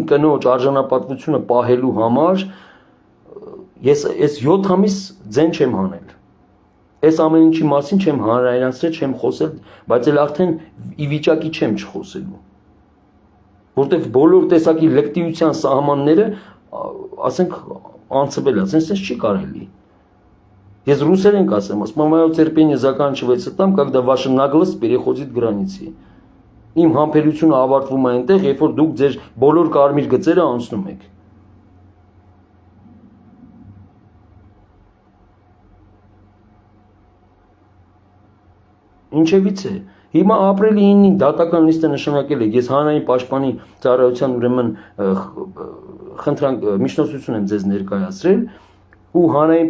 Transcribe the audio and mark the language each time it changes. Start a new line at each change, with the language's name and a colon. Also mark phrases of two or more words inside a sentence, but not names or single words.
Armenian: կնոջ արժանապատվությունը պահելու համար ես 7 ամիս ձեն չեմ հանել։ Այս ամեն ինչի մասին չեմ հանրայնացրել, չեմ խոսել, բայց էլ արդեն ի վիճակի չեմ չխոսելու։ Որտեվ բոլոր տեսակի լկտիության սահմանները, ասենք, անցվել է, ասենց չի կարելի։ Ես ռուսերեն կասեմ,
Russian: «Моё терпение заканчивается там, когда ваша наглость переходит границы».
Armenian: Իմ համբերությունը ավարտվում է այնտեղ, երբ որ դուք ձեր բոլոր կարմիր գծերը անցնում եք։ Ինչևից է, հիմա ապրիլի 9-ին դատական նիստը նշանակել եք, ես հանրային պաշտպանի ծառայության ուրեմն խնդրանք միջնորդություն եմ ձեզ ներկայացրել, ու հանրային